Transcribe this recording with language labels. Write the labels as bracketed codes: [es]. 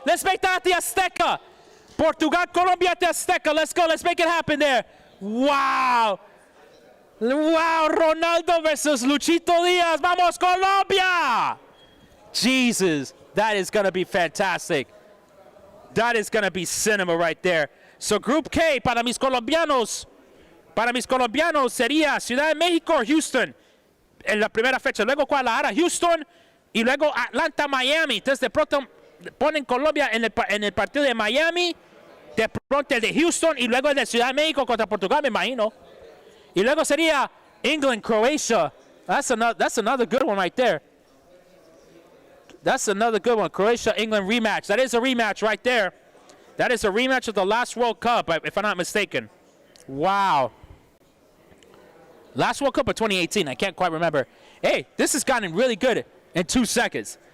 [en] Let's make that the Azteca. Portugal, Colombia, the Azteca. Let's go. Let's make it happen there. Wow. Wow, Ronaldo versus Luchito Diaz. [es] Vamos, Colombia. [en] Jesus, that is going to be fantastic. That is going to be cinema right there. So Group K, [es] para mis colombianos sería Ciudad de México o Houston en la primera fecha. Luego Guadalajara, Houston, y luego Atlanta, Miami. Entonces de pronto ponen Colombia en el partido de Miami, de pronto el de Houston, y luego el de Ciudad de México contra Portugal, me imagino. Y luego sería England, Croatia. [en] That's another good one right there. That's another good one. Croatia, England rematch. That is a rematch right there. That is a rematch of the last World Cup, if I'm not mistaken. Wow. Last World Cup of 2018. I can't quite remember. Hey, this has gotten really good in 2 seconds.